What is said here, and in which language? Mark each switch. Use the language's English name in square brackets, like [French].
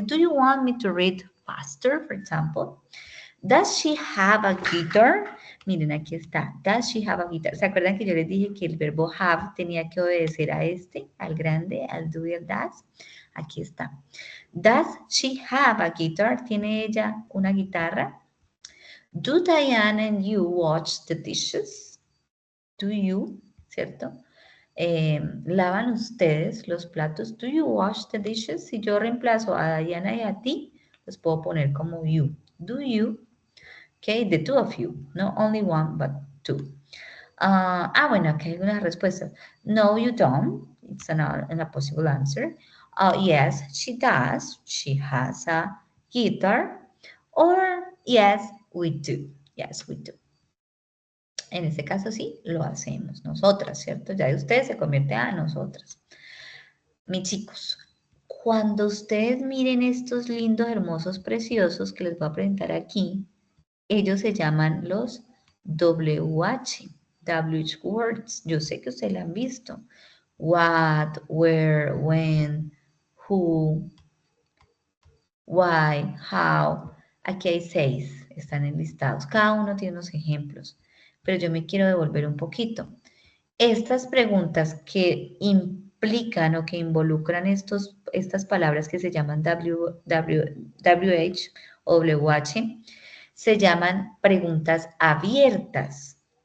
[English] Do you want me to read faster, for example? Does she have a guitar? [Spanish] Miren, aquí está. [English] Does she have a guitar? [Spanish] ¿Se acuerdan que yo les dije que el verbo have tenía que obedecer a este, al grande, al do y al does? Aquí está. [English] Does she have a guitar? [Spanish] ¿Tiene ella una guitarra? [English] Do Diane and you watch the dishes? Do you, ¿cierto? [Spanish] ¿Lavan ustedes los platos? [English] Do you wash the dishes? [Spanish] Si yo reemplazo a Diana y a ti, los puedo poner como you. [English] Do you? Okay, the two of you. No only one, but two. [Spanish] Bueno, aquí hay algunas respuestas. [English] No, you don't. It's a possible answer. Yes, she does. She has a guitar. Or, yes, we do. Yes, we do. [Spanish] En este caso sí, lo hacemos nosotras, ¿cierto? Ya de ustedes se convierte a nosotras. Mis chicos, cuando ustedes miren estos lindos, hermosos, preciosos que les voy a presentar aquí, ellos se llaman los WH words. Yo sé que ustedes la han visto. What, where, when, who, why, how. Aquí hay 6, están enlistados. Cada uno tiene unos ejemplos, pero yo me quiero devolver un poquito. Estas preguntas que implican o que involucran estas palabras que se llaman WH o WH, se llaman preguntas abiertas.